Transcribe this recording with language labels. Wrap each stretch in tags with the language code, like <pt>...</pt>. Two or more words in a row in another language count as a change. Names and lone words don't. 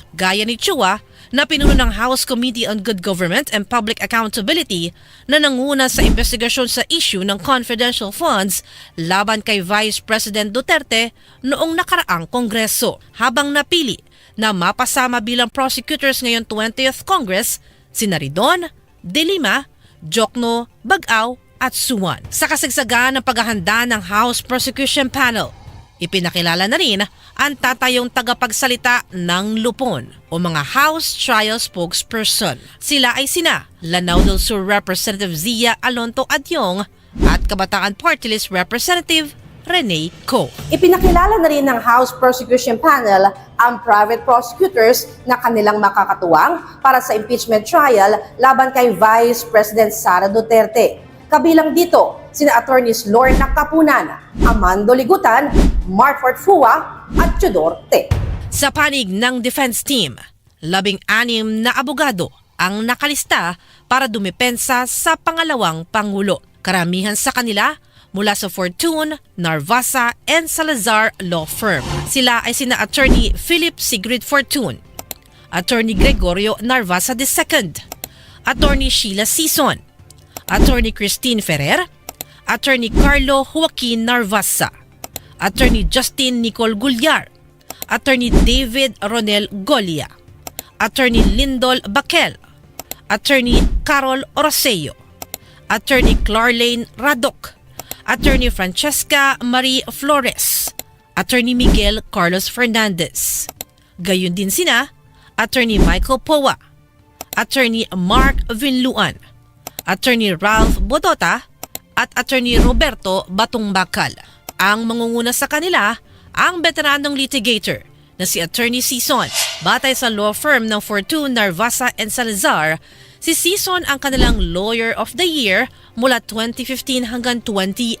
<tl>Gaya ni Chua, na pinuno ng House Committee on Good Government and Public Accountability na nanguna sa investigasyon sa issue ng</tl> <en>confidential funds</en> <tl>laban kay Vice President Duterte noong nakaraang Kongreso, habang napili na mapasama bilang prosecutors ngayong 20th Congress sina Ridon, De Lima, Jokno, Bag-aw at Suwan. Sa kasagsagan ng paghahanda ng House Prosecution Panel, ipinakilala na rin ang tatayong tagapagsalita ng lupon o mga House Trial Spokesperson. Sila ay sina Lanao del Sur Representative Zia Alonto Adyong at Kabataan Party List Representative Rene Co. Ipinakilala na rin ng House Prosecution Panel ang</tl> <en>private prosecutors</en> <tl>na kanilang makakatuwang para sa</tl> <en>impeachment trial</en> <tl>laban kay Vice President Sara Duterte. Kabilang dito, sina Attorneys Lorna Capunan, Amando Ligutan, Marfort Fua at Tudor Te. Sa panig ng</tl> <en>defense team,</en> <tl>16 na abogado ang nakalista para dumepensa sa pangalawang Pangulo. Karamihan sa kanila mula sa Fortune, Narvasa, and Salazar Law Firm. Sila ay sina Attorney Philip Sigrid Fortune, Attorney Gregorio Narvasa II, Attorney Sheila Sison, Attorney Christine Ferrer, Attorney Carlo Joaquin Narvasa, Attorney Justin Nicole Gulliar, Attorney David Ronel Golia, Attorney Lindol Baquel, Attorney Carol Oroseo, Attorney Clarlane Radok, Attorney Francesca Marie Flores, Attorney Miguel Carlos Fernandez. Gayun din sina Attorney Michael Powa, Attorney Mark Vinluan, Attorney Ralph Bodota, at Attorney Roberto Batong Bakal. Ang mangunguna sa kanila, ang veteranong litigator na si Attorney Sison. Batay sa</tl> <en>law firm</en> <tl>ng Fortune, Narvasa and Salazar, si Sison ang kanilang Lawyer of the Year mula 2015 hanggang 2019.</tl>